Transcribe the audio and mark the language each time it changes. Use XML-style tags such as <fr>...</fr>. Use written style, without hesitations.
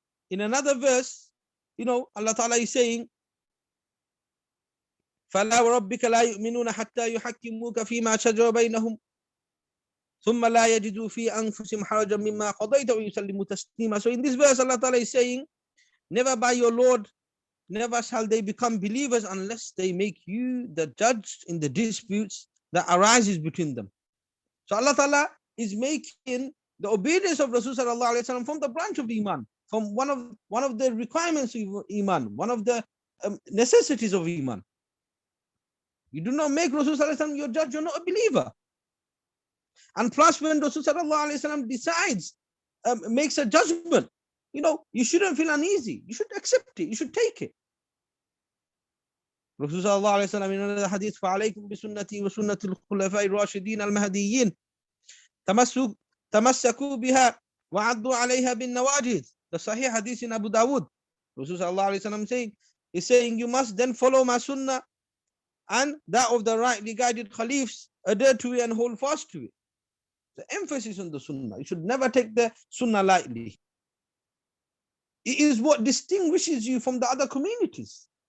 <en>In another verse, Allah Ta'ala is saying,</en> <ar>فَلَا وَرَبِّكَ لَا يُؤْمِنُونَ حَتَّى يُحَكِّمُوكَ فِي مَا شَجَرَ بَيْنَهُمْ ثُمَّ لَا يَجِدُوا فِي أَنفُسِهِمْ حَرَجًا مِمَّا قَضَيْتَ وَيُسَلِّمُوا تَسْلِيمًا.</ar> <en>So in this verse, Allah Ta'ala is saying, never by your Lord, never shall they become believers unless they make you the judge in the disputes that arises between them. So Allah Ta'ala is making the obedience of Rasul sallallahu alaihi wasallam from the branch of Iman, from one of the requirements of Iman, one of the necessities of Iman. You do not make Rasul sallallahu alaihi wasallam your judge, you're not a believer. And plus, when Rasul sallallahu alaihi wasallam decides, makes a judgment, you shouldn't feel uneasy. You should accept it. You should take it. Rasul sallallahu alaihi wasallam in another hadith,</en> <ar>فَعَلَيْكُمْ بِسُنَّتِي وَسُنَّةِ الْخُلَفَاءِ الرَّاشِدِينَ الْمَهْدِيِّينَ تَمَسَّكُوا بِهَا وَعَضُّوا عَلَيْهَا بِالنَّوَاجِذِ.</ar> <en>The Sahih hadith in Abu Dawud. Rasul sallallahu alaihi wasallam is saying, you must then follow my sunnah and that of the rightly guided caliphs, adhere to it and hold fast to it. The emphasis on the sunnah. You should never take the sunnah lightly. It is what distinguishes you from the other communities.</en>